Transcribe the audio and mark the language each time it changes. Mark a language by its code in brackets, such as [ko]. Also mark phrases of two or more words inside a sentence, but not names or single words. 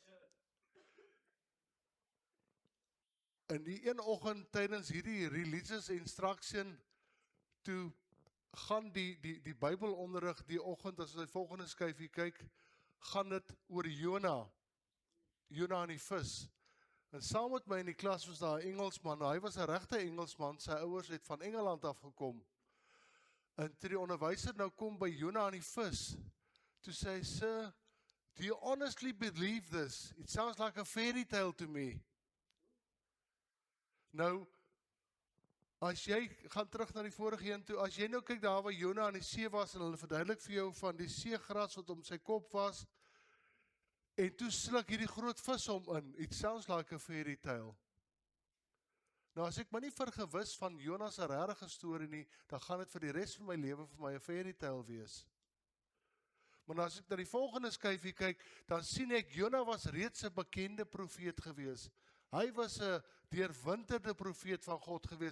[af] In die een oggend tydens hierdie [en] religious instruction, [af] toe gaan die Bybelonderrig die oggend, as ons die volgende skyfie kyk, gaan dit oor Jona en die vis. En saam met my in die klas was daar 'n Engelsman, hy was 'n regte Engelsman, sy ouers het van Engeland af gekom. En toe die onderwyser nou kom by Jona en die vis, toe sê hy, [en] "Sir, do you honestly believe this? It sounds like a fairy tale to me." [af] Nou, as jy gaan terug na die vorige een toe, as jy nou kyk daar waar Jona aan die see was, en hulle verduidelik vir jou van die seegras wat om sy kop was, en toe sluk hierdie groot vis hom in. [en] It sounds like a fairy tale. [af] Nou as ek maar nie vergewis van Jona se regte storie nie, dan gaan dit vir die res van my lewe vir my 'n [en] fairy tale [af] wees. Maar as ek na die volgende skyfie kyk, dan sien ek Jona was reeds 'n bekende profeet gewees. Hy was 'n deurwinterde profeet van God gewees.